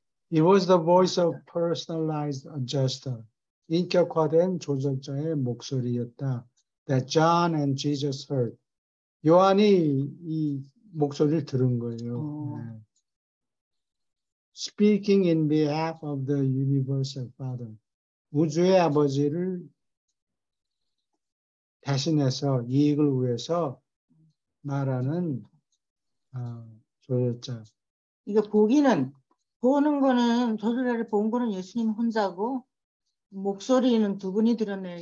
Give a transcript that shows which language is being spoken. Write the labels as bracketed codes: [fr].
[en] It was the voice of personalized adjuster. [ko] 인격화된 조절자의 목소리였다. [en] That John and Jesus heard. [ko] 요한이 이 목소리를 들은 거예요. 네. [en] Speaking in behalf of the universal Father. [ko] 우주의 아버지를 대신해서 이익을 위해서 말하는 조절자. 이거 보는 거는 조절자를 본 거는 예수님 혼자고 목소리는 두 분이 들었네요.